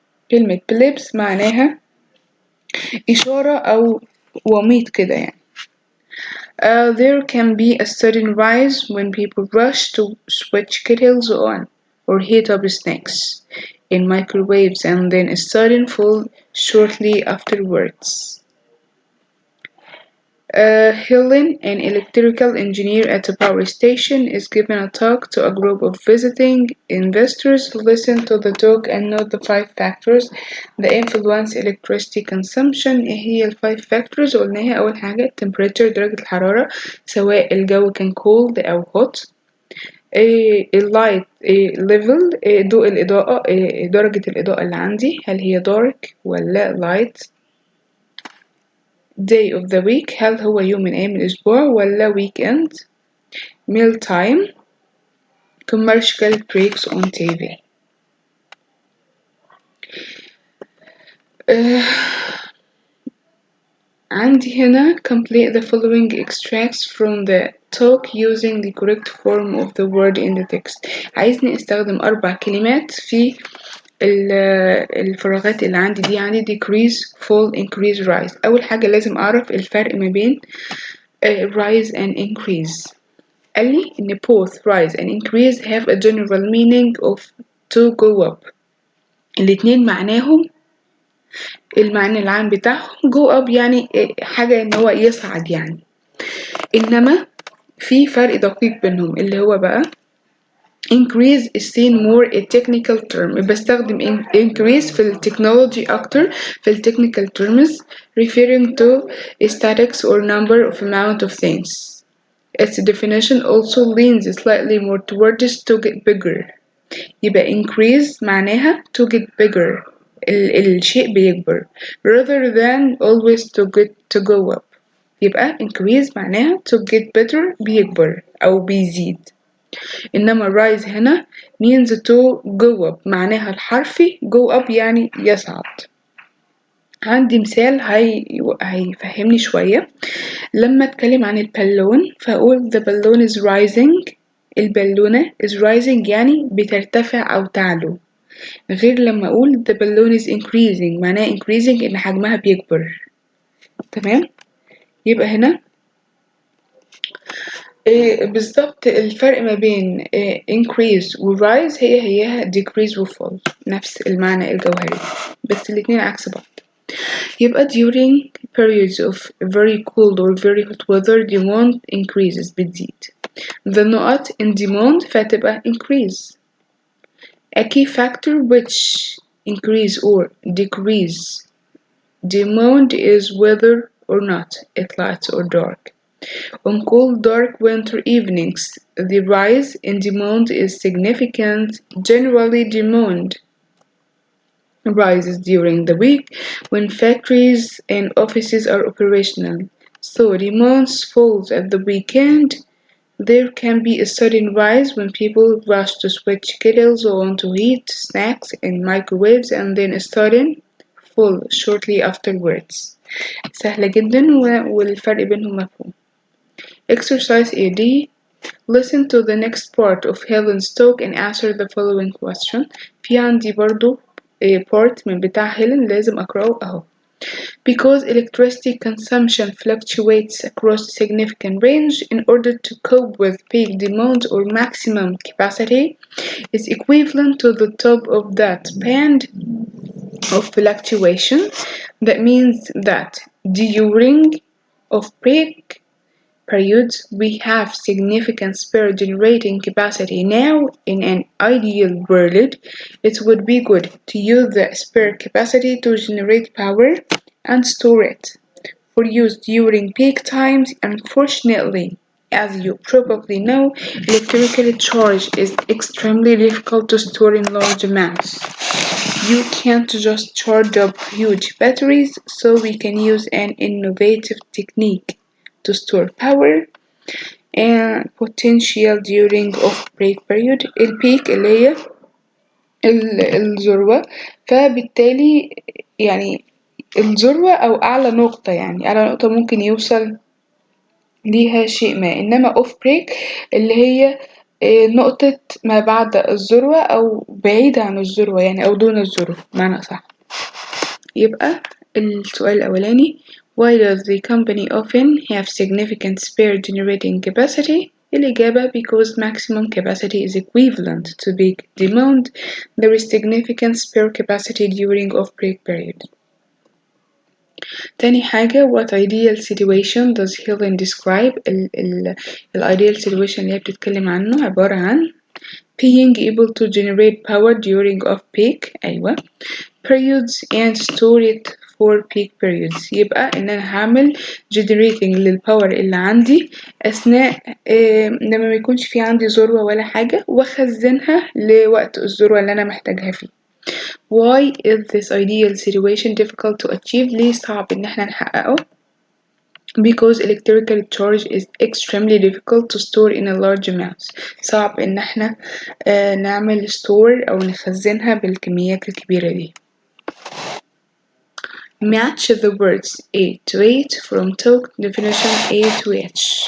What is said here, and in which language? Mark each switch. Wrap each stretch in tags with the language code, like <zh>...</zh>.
<ar>كلمة blips معناها إشارة أو وميض كده يعني.</ar> <en>There can be a sudden rise when people rush to switch kettles on or heat up snacks in microwaves, and then a sudden fall shortly afterwards. Helen, an electrical engineer at a power station, is given a talk to a group of visiting investors. Listen to the talk and note the 5 factors that influence electricity consumption.</en> <ar>ايه هي ال 5 factors؟ قلناها أول حاجة temperature درجة الحرارة سواء الجو كان cold أو hot. اللايت level ضوء الإضاءة درجة الإضاءة اللي عندي هل هي dark ولا light.</ar> <en>day of the week</en> <ar>هل هو يوم من أيام الأسبوع ولا weekend.</ar> <en>meal time. commercial breaks on TV.</en> <ar>عندي هنا</ar> <en>complete the following extracts from the talk using the correct form of the word in the text.</en> <ar>عايزني استخدم 4 كلمات في الفراغات اللي عندي دي.</ar> <en>عندي decrease fall increase rise.</en> <ar>أول حاجة لازم أعرف الفرق ما بين rise and increase. قال لي إن</ar> <en>both rise and increase have a general meaning of to go up.</en> <ar>الاتنين معناهم المعنى العام بتاعهم go up يعني حاجة إن هو يصعد يعني. إنما في فرق دقيق بينهم اللي هو بقى</ar> <en>increase is seen more a technical term.</en> <ar>بستخدم</ar> <en>increase</en> <ar>في التكنولوجي أكتر في</ar> <en>technical terms referring to statistics or number of amount of things. Its definition also leans slightly more towards to get bigger. يبقى increase معناها to get bigger</en> <ar>الشيء بيكبر</ar> <en>rather than always to go up.</en> <ar>يبقى increase معناها</ar> <en>to get better</en> <ar>بيكبر أو بيزيد. إنما rise هنا</ar> <en>means to go up</en> <ar>معناها الحرفي go up يعني يصعد. عندي مثال هيفهمني شوية. لما اتكلم عن البالون فأقول</ar> <en>the balloon is rising.</en> <ar>البالونة</ar> <en>is rising</en> <ar>يعني بترتفع أو تعلو. غير لما أقول</ar> <en>the balloon is increasing</en> <ar>معناه increasing إن حجمها بيكبر. تمام؟ يبقى هنا بالظبط الفرق ما بين increase و rise هي decrease و fall نفس المعنى الجوهري بس الاتنين عكس بعض.</ar> <en>يبقى during periods of very cold or very hot weather demand increases</en> <ar>بتزيد.</ar> <en>The نقط in demand فتبقى increase. A key factor which increase or decrease demand is whether or not it light or dark. On cold dark winter evenings the rise in demand is significant. Generally demand rises during the week when factories and offices are operational, so demand falls at the weekend. There can be a sudden rise when people rush to switch kettles on to heat snacks in microwaves and then a sudden fall shortly afterwards.</en> <ar>سهلة جدا والفرق بينهم مفهوم.</ar> <en>Exercise AD. Listen to the next part of Helen's talk and answer the following question.</en> <ar>في عندي برضو part من بتاع هيلين لازم أقرأه أهو.</ar> <en>Because electricity consumption fluctuates across a significant range, in order to cope with peak demand or maximum capacity is equivalent to the top of that band of fluctuation. That means that during off-peak periods we have significant spare generating capacity. Now, in an ideal world, it would be good to use the spare capacity to generate power and store it for use during peak times. Unfortunately, As you probably know, electrical charge is extremely difficult to store in large amounts. You can't just charge up huge batteries, so we can use an innovative technique to store power and potential during off-break period.</en> <ar>البيك اللي هي الذروة، فبالتالي يعني الذروة أو أعلى نقطة، يعني أعلى نقطة ممكن يوصل ليها شيء ما، إنما off break اللي هي نقطة ما بعد الذروة أو بعيدة عن الذروة يعني أو دون الذروة بمعنى أصح. يبقى السؤال الأولاني</ar> <en>why does the company often have significant spare generating capacity؟</en> <ar>الإجابة</ar> <en>because maximum capacity is equivalent to big demand. There is significant spare capacity during off-break period.</en> <ar>تاني حاجة</ar> <en>what ideal situation does Helen describe؟ ال ideal situation</en> <ar>اللي هي بتتكلم عنه عبارة عن</ar> <en>being able to generate power during off-peak أيوة periods and store it for peak periods.</en> <ar>يبقى إن أنا هعمل generating للباور اللي عندي أثناء لما ما يكونش في عندي ذروة ولا حاجة وأخزنها لوقت الذروة اللي أنا محتاجها فيه.</ar> <en>Why is this ideal situation difficult to achieve؟</en> <ar>ليه صعب إن احنا نحققه؟</ar> <en>Because electrical charge is extremely difficult to store in a large amounts.</en> <ar>صعب إن احنا نعمل store أو نخزنها بالكميات الكبيرة دي.</ar> <en>Match the words A to H from talk definition A to H.</en>